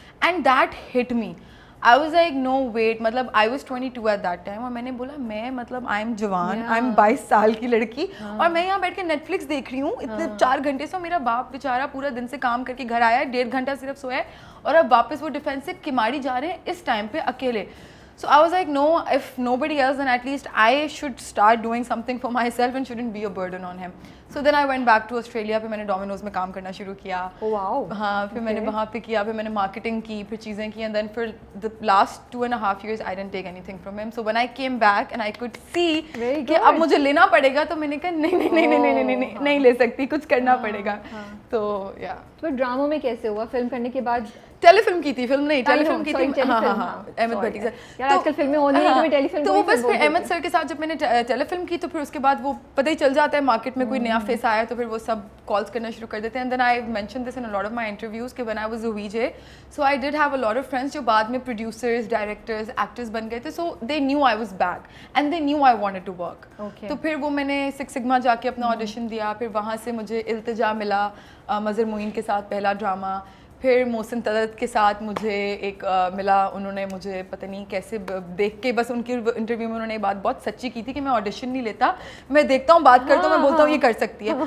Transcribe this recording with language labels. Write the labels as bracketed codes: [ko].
[en] And that hit me. I was like no wait, [ur] مطلب [en] I was 22 at that time, [ur] اور میں نے بولا میں مطلب آئی ایم جوان, آئی ایم 22 سال کی لڑکی, اور میں یہاں بیٹھ کے نیٹ فلکس دیکھ رہی ہوں اتنے 4 گھنٹے سے. میرا باپ بیچارہ پورا دن سے کام کر کے گھر آیا ہے, 1.5 گھنٹہ صرف سویا ہے, اور اب واپس وہ ڈیفینس سے کماڑی جا رہے ہیں اس ٹائم پہ اکیلے. [en] So I was like, no, if nobody else, then at least I should start doing something for myself and shouldn't be a burden on him. So then I went back to Australia, [ur] پھر میں نے Domino's میں کام کرنا شروع کیا. واو. ہاں, پھر میں نے وہاں پہ کیا, پھر میں نے مارکیٹنگ کی, پھر چیزیں کی, [en] and then for the last 2.5 years I didn't take anything from him. So when I came back and I could see [ur] کہ اب مجھے لینا پڑے گا, تو میں نے کہا نہیں لے سکتی, کچھ کرنا پڑے گا. تو یا تو ڈراموں میں کیسے ہوا فلم کرنے کے بعد؟ ٹیلی فلم کی تھی, فلم نہیں, ٹیلی فلم کی تھی. ہاں احمد بھٹی سر. یار آج کل فلمیں ہونی ہیں تو ٹیلی فلم. تو بس پھر احمد سر کے ساتھ جب میں نے ٹیلی فلم کی, تو پھر اس کے بعد وہ پتہ ہی چل جاتا ہے مارکیٹ میں کوئی نیا فیس آیا تو پھر وہ سب کالس کرنا شروع کر دیتے ہیں. [en] and then I mention this in a lot of my interviews [ur] کہ [en] when I was a VJ, so I did have a lot of friends [ur] جو بعد میں پروڈیوسرز, ڈائریکٹرز, ایکٹرز بن گئے تھے. [en] So they knew I was back and they knew I wanted to work. [ur] تو پھر وہ میں نے سکس سگما جا کے اپنا آڈیشن دیا, پھر وہاں سے مجھے التجا ملا مظہر معین کے ساتھ پہلا ڈرامہ, پھر محسن طلعت کے ساتھ مجھے ایک ملا. انہوں نے مجھے پتہ نہیں کیسے دیکھ کے, بس ان کی انٹرویو میں انہوں نے یہ بات بہت سچی کی تھی کہ میں آڈیشن نہیں لیتا, میں دیکھتا ہوں, بات کرتا ہوں, میں بولتا ہوں یہ کر سکتی ہے.